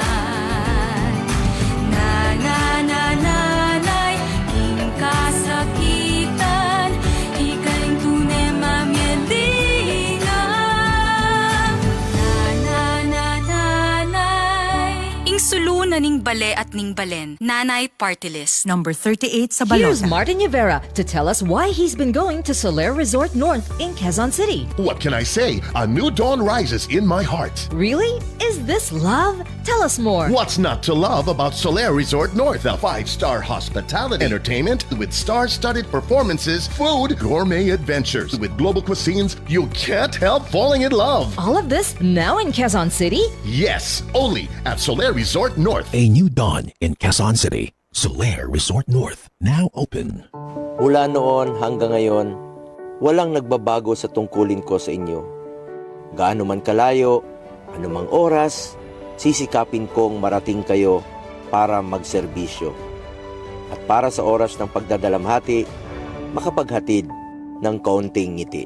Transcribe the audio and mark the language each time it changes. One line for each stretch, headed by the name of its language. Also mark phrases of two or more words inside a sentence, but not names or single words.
Pampanga: Nanay, king kasakitan, ikaing tunay mamyelingan. Nanay, ing sulunan ning bale at ning balen, Nanay Party List.
English: Number 38 sa Here's Martin Rivera to tell us why he's been going to Soler Resort North in Quezon City. What can I say? A new dawn rises in my heart. Really? Is this love? Tell us more. What's not to love about Solaire Resort North? A 5-star hospitality, entertainment with star-studded performances, food, gourmet adventures. With global cuisines, you can't help falling in love. All of this now in Quezon City? Yes, only at Solaire Resort North. A new dawn in Quezon City. Solaire Resort North, now open.
Filipino: Mula noon hanggang ngayon, walang nagbabago sa tungkulin ko sa inyo. Gaano man kalayo, anumang oras, sisikapin kong marating kayo para magserbisyo. At para sa oras ng pagdadalamhati, makapaghatid ng kaunting ngiti.